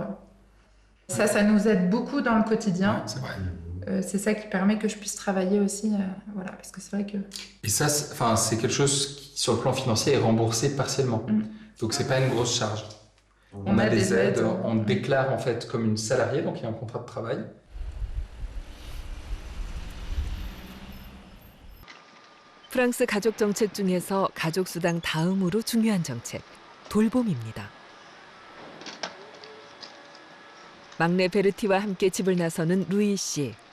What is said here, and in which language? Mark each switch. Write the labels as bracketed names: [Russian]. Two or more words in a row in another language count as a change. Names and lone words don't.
[French] Ça nous aide beaucoup dans le quotidien. Ouais, c'est vrai. C'est ça qui permet que je puisse travailler aussi, voilà, parce que c'est vrai que... Et ça, c'est quelque chose qui, sur le plan financier, est remboursé partiellement. Donc c'est pas une grosse charge. On a des aides, on déclare en fait comme une salariée, donc il y a un contrat de travail. [Korean] 프랑스 가족 정책 중에서 가족 수당 다음으로 중요한 정책, 돌봄입니다. 막내 베르티와 함께 집을 나서는 루이 씨.